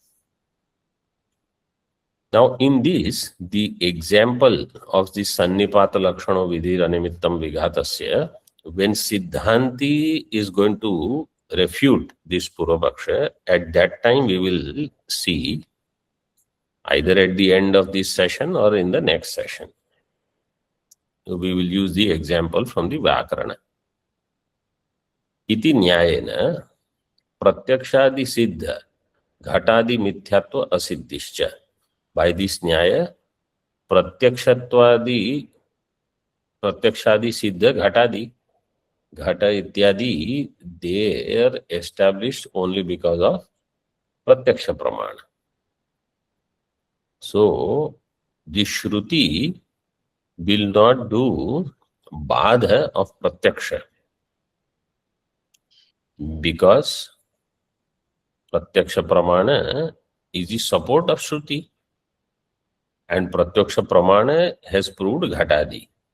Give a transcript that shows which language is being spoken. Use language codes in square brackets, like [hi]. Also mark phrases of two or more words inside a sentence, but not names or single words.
[en] Now in this, the example of the [sa] Sannipata Lakshana Vidhir Animittam Vighatasya, [en] when Siddhanti is going to refute this Purvapaksha, at that time we will see, either at the end of this session or in the next session. We will use the example from the Vyakarana. [sa] Iti nyayena pratyakshadi siddha ghatadi mithyatva asiddhischa. [en] By this nyaya, [sa] pratyakshadi siddha ghatadi, ghata ityadi, [en] they are established only because of [sa] pratyaksha pramana. [en] So the Shruti will not do badha of pratyaksha, because [sa] pratyaksha pramana [en] is the support of Shruti, and [sa] pratyaksha pramana [en] has proved ghatadi.